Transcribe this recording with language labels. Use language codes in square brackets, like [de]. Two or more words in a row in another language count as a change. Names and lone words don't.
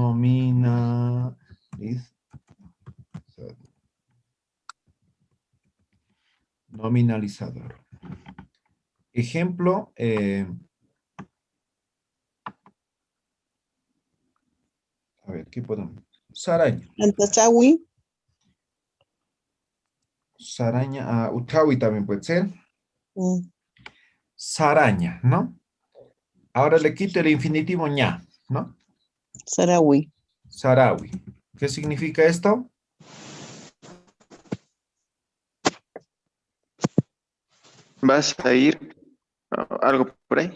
[es] Nominalizador. Ejemplo, a ver, ¿qué podemos? [ay] Saraña. Antachawi, Saraña, [es] utawi también puede ser. mm, Saraña, ¿no? Ahora le quito el infinitivo ña, ¿no? [ay] Sarawi. Sarawi. [es] ¿Qué significa esto? ¿Vas a ir algo por ahí?